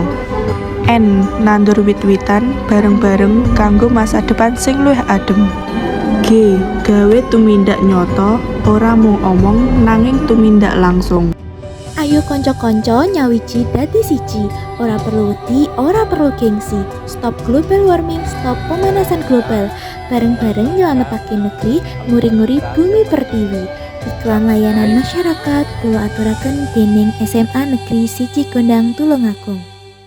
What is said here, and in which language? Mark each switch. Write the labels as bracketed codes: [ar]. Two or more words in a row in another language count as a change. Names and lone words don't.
[jv] Nandur wit-witan bareng-bareng kanggo masa depan sing luwih adem. Gawe tumindak nyata, ora mung omong nanging tumindak langsung. Ayo konco-konco nyawiji dadi siji, ora perlu wedi, ora perlu gengsi. [en] Stop global warming, [id] stop pemanasan global. [jv] Bareng-bareng nyelametake negeri, nguri-nguri bumi pertiwi. [id] Iklan layanan masyarakat [jv] kula aturaken dening SMA Negeri 1 Gondang Tulungagung.